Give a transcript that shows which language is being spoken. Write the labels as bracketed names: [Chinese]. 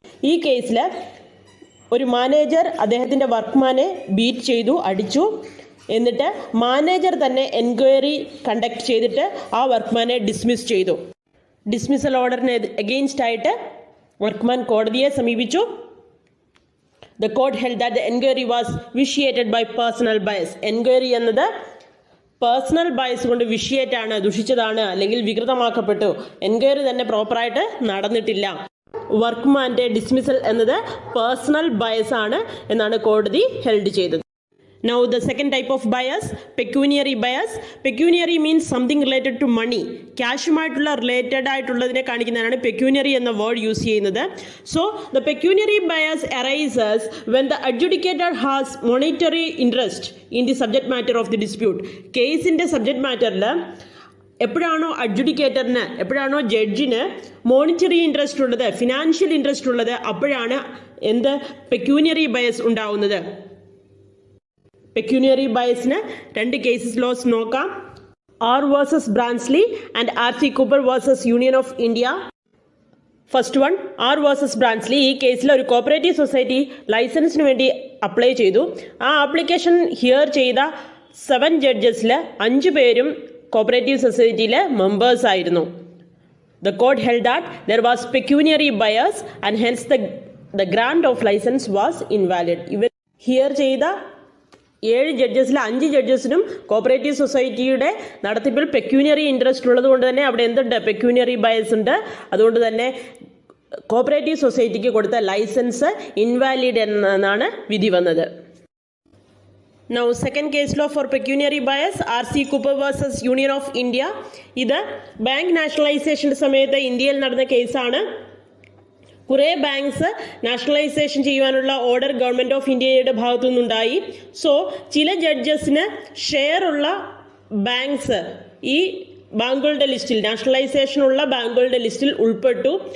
[Malayalam] ഈ കേസിൽ ഒരു മാനേജർ അദ്ദേഹത്തിൻ്റെ വർക്ക്മാനെ ബീറ്റ് ചെയ്തു, അടിച്ചു. എന്നിട്ട് മാനേജർ തന്നെ എൻക്വയറി കണ്ടക്ട് ചെയ്തിട്ട് ആ വർക്ക്മാനെ ഡിസ്മിസ് ചെയ്തു. ഡിസ്മിസൽ ഓർഡറിന് എഗെയിൻസ്റ്റ് ആയിട്ട് വർക്ക്മാൻ കോടതിയെ സമീപിച്ചു. [English] The court held that the enquiry was vitiated by personal bias. [Malayalam] Enquiry എന്നത് പേഴ്സണൽ ബയസ് കൊണ്ട് വിഷിയേറ്റാണ്, ദുഷിച്ചതാണ്, അല്ലെങ്കിൽ വികൃതമാക്കപ്പെട്ടു. എൻക്വയറി തന്നെ പ്രോപ്പറായിട്ട് നടന്നിട്ടില്ല. വർക്ക്മാന്റെ ഡിസ്മിസൽ എന്നത് പേഴ്സണൽ ബയസ് ആണ് എന്നാണ് കോടതി ഹെൽഡ് ചെയ്തത്. [English] Now the second type of bias, pecuniary bias. Pecuniary means something related to money. [Malayalam] ക്യാഷുമായിട്ടുള്ള related ആയിട്ടുള്ളതിനെ കാണിക്കുന്നതാണ് pecuniary എന്ന വേർഡ് യൂസ് ചെയ്യുന്നത്. [English] So the pecuniary bias arises when the adjudicator has monetary interest in the subject matter of the dispute. [Malayalam] കേസിന്റെ subject മാറ്ററിൽ എപ്പോഴാണോ അഡ്ജുഡിക്കേറ്ററിന്, എപ്പോഴാണോ ജഡ്ജിന് monetary interest ഉള്ളത്, financial interest ഉള്ളത്, അപ്പോഴാണ് എന്ത് പെക്യൂനിയറി ബയസ് ഉണ്ടാവുന്നത്. പെക്യൂനിയറി ബയസിന് രണ്ട് കേസസ് ലോസ് നോക്കാം. R versus Barnsley and R C Cooper versus union of India. First one, R versus Barnsley. ഈ കേസിൽ ഒരു കോപ്പറേറ്റീവ് സൊസൈറ്റി ലൈസൻസിന് വേണ്ടി അപ്ലൈ ചെയ്തു. ആ ആപ്ലിക്കേഷൻ ഹിയർ ചെയ്ത 7 ജഡ്ജസിൽ 5 പേരും കോപ്പറേറ്റീവ് സൊസൈറ്റിയിലെ മെമ്പേഴ്സ് ആയിരുന്നു. [English] The court held that there was pecuniary bias and hence the grant of license was invalid. [Malayalam] ഇവർ ഹിയർ ചെയ്ത 7 ജഡ്ജസിൽ 5 ജഡ്ജസിനും കോപ്പറേറ്റീവ് സൊസൈറ്റിയുടെ നടത്തിപ്പിൽ പെക്യൂനിയറി ഇൻട്രസ്റ്റ് ഉള്ളത് കൊണ്ട് തന്നെ അവിടെ എന്തുണ്ട്, പെക്യൂനിയറി ബയസ് ഉണ്ട്. അതുകൊണ്ട് തന്നെ കോപ്പറേറ്റീവ് സൊസൈറ്റിക്ക് കൊടുത്ത ലൈസൻസ് ഇൻവാലിഡ് എന്നാണ് വിധി വന്നത്. [English] Now second case law for pecuniary bias, R.C. Cooper versus Union of India. [Malayalam] ഇത് ബാങ്ക് നാഷണലൈസേഷൻ സമയത്ത് ഇന്ത്യയിൽ നടന്ന കേസാണ്. കുറേ ബാങ്ക്സ് നാഷണലൈസേഷൻ ചെയ്യുവാനുള്ള ഓർഡർ ഗവൺമെൻറ് ഓഫ് ഇന്ത്യയുടെ ഭാഗത്തു നിന്നുണ്ടായി. സോ ചില ജഡ്ജസിന് ഷെയർ ഉള്ള ബാങ്ക്സ് ഈ ബാങ്കുകളുടെ ലിസ്റ്റിൽ, നാഷണലൈസേഷനുള്ള ബാങ്കുകളുടെ ലിസ്റ്റിൽ ഉൾപ്പെട്ടു.